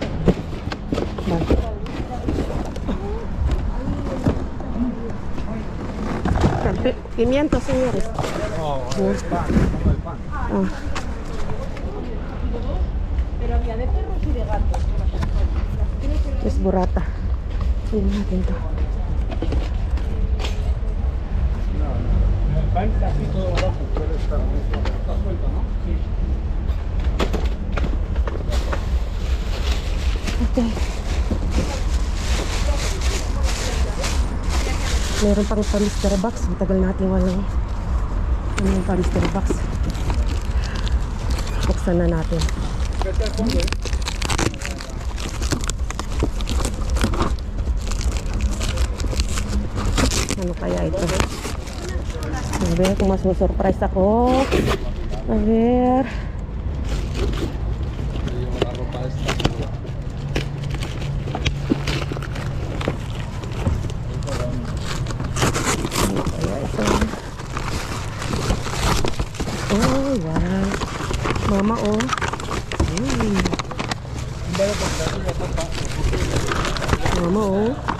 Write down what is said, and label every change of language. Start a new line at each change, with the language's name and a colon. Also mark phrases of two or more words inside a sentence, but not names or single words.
Spanish: Pimiento, señores. No, el pan, como el pan. Ah. Pero había de perros y de gatos. Es burrata.
Filipino: Tingnan natin to.
Spanish: El pan está así todo abajo, pero está suelto, ¿no? Sí. Okay.
Filipino: Meron pang pa Mr. Box. Matagal natin walang yung pa Mr. Box. Buksan na natin.
Spanish: Vete al fondo,
Filipino: Ano kaya ito? A ver kung masusurprise ako.
Spanish: A ver.
Filipino: Ano kaya ito? Oh, wow. Mama, oh. Mama, oh.